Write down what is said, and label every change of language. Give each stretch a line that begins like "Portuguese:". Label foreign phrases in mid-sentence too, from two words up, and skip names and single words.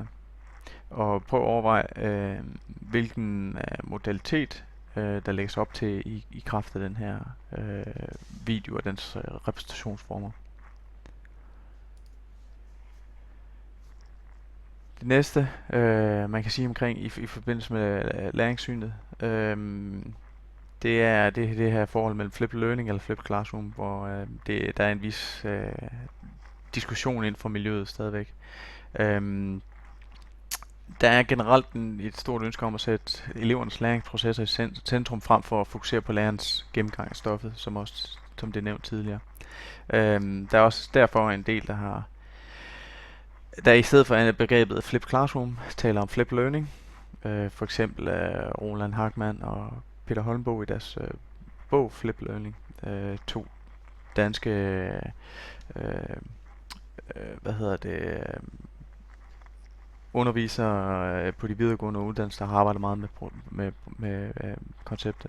Danish: Og prøv at overveje, hvilken modalitet der lægges op til i kraft af den her video og dens repræsentationsformer. Det næste, man kan sige omkring i forbindelse med læringssynet, det er det her forhold mellem
English: flipped learning
Danish: eller
English: flipped classroom,
Danish: hvor der er en vis diskussion inden for miljøet stadigvæk. Der er generelt et stort ønske om at sætte elevernes læringsprocesser i centrum, frem for at fokusere på lærerens gennemgang af stoffet, som det er nævnt tidligere. Der er også derfor en del, der i stedet for begrebet
English: flipped classroom
Danish: taler om
English: flipped learning.
Danish: For eksempel Roland Hartmann og Peter Holmboe i deres bog Flipped Learning, to danske undervisere på de videregående uddannelser, der har arbejdet meget med konceptet.